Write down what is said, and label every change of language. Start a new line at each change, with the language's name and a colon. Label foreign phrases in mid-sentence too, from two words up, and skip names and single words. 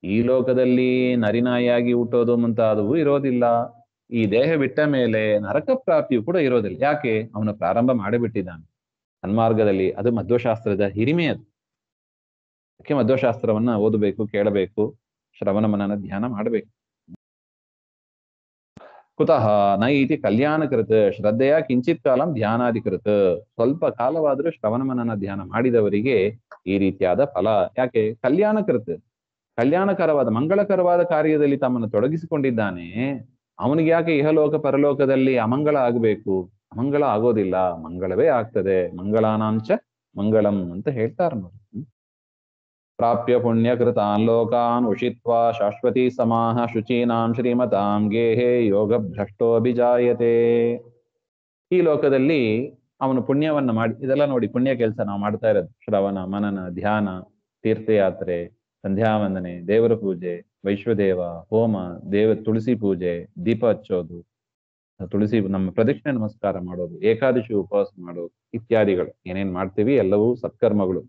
Kannada: ಈ ಲೋಕದಲ್ಲಿ ನರಿನಾಯಿಯಾಗಿ ಹುಟ್ಟೋದು ಮುಂತಾದವು ಇರೋದಿಲ್ಲ. ಈ ದೇಹ ಬಿಟ್ಟ ಮೇಲೆ ನರಕ ಪ್ರಾಪ್ತಿಯು ಕೂಡ ಇರೋದಿಲ್ಲ. ಯಾಕೆ? ಅವನು ಪ್ರಾರಂಭ ಮಾಡಿಬಿಟ್ಟಿದ್ದಾನೆ ಸನ್ಮಾರ್ಗದಲ್ಲಿ. ಅದು ಮಧ್ವಶಾಸ್ತ್ರದ ಹಿರಿಮೆ. ಅದು ಅದಕ್ಕೆ ಮಧ್ವಶಾಸ್ತ್ರವನ್ನ ಓದಬೇಕು, ಕೇಳಬೇಕು, ಶ್ರವಣ ಮನನ ಧ್ಯಾನ ಮಾಡಬೇಕು.
Sanskrit: ಕುತಃ ನ ಇತಿ ಕಲ್ಯಾಣಕೃತ್ ಶ್ರದ್ಧೆಯ ಕಿಂಚಿತ್ ಕಾಲಂ ಧ್ಯಾನಾಧಿಕೃತ್.
Kannada: ಸ್ವಲ್ಪ ಕಾಲವಾದರೂ ಶ್ರವಣ ಮನನ ಧ್ಯಾನ ಮಾಡಿದವರಿಗೆ ಈ ರೀತಿಯಾದ ಫಲ. ಯಾಕೆ? ಕಲ್ಯಾಣಕೃತ್, ಕಲ್ಯಾಣಕರವಾದ ಮಂಗಳಕರವಾದ ಕಾರ್ಯದಲ್ಲಿ ತಮ್ಮನ್ನು ತೊಡಗಿಸಿಕೊಂಡಿದ್ದಾನೆ. ಅವನಿಗೆ ಯಾಕೆ ಇಹಲೋಕ ಪರಲೋಕದಲ್ಲಿ ಅಮಂಗಳ ಆಗಬೇಕು? ಅಮಂಗಳ ಆಗೋದಿಲ್ಲ, ಮಂಗಳವೇ ಆಗ್ತದೆ.
Sanskrit: ಮಂಗಳಾನಾಂಚ ಮಂಗಳಂ
Kannada: ಅಂತ ಹೇಳ್ತಾರೆ ನೋಡಿ.
Sanskrit: ಪ್ರಾಪ್ಯ ಪುಣ್ಯಕೃತಾನ್ ಲೋಕಾನ್ ಉಷಿತ್ವಾ ಶಾಶ್ವತಿ ಸಮಾಹ ಶುಚೀನಾಂ ಶ್ರೀಮತಾಂ ಗೇಹೇ ಯೋಗ ಭ್ರಷ್ಟೋಭಿಜಾಯತೆ.
Kannada: ಈ ಲೋಕದಲ್ಲಿ ಅವನು ಪುಣ್ಯವನ್ನ ಮಾಡಿ, ಇದೆಲ್ಲ ನೋಡಿ ಪುಣ್ಯ ಕೆಲಸ ನಾವು ಮಾಡ್ತಾ ಇರೋದು. ಶ್ರವಣ ಮನನ ಧ್ಯಾನ, ತೀರ್ಥಯಾತ್ರೆ, ಸಂಧ್ಯಾ ವಂದನೆ, ದೇವರ ಪೂಜೆ, ವೈಶ್ವದೇವ ಹೋಮ, ತುಳಸಿ ಪೂಜೆ, ದೀಪ ಹಚ್ಚೋದು, ತುಳಸಿ ನಮ್ಮ ಪ್ರದಕ್ಷಿಣೆ ನಮಸ್ಕಾರ ಮಾಡೋದು, ಏಕಾದಶಿ ಉಪವಾಸ ಮಾಡೋದು ಇತ್ಯಾದಿಗಳು ಏನೇನ್ ಮಾಡ್ತೀವಿ ಎಲ್ಲವೂ ಸತ್ಕರ್ಮಗಳು.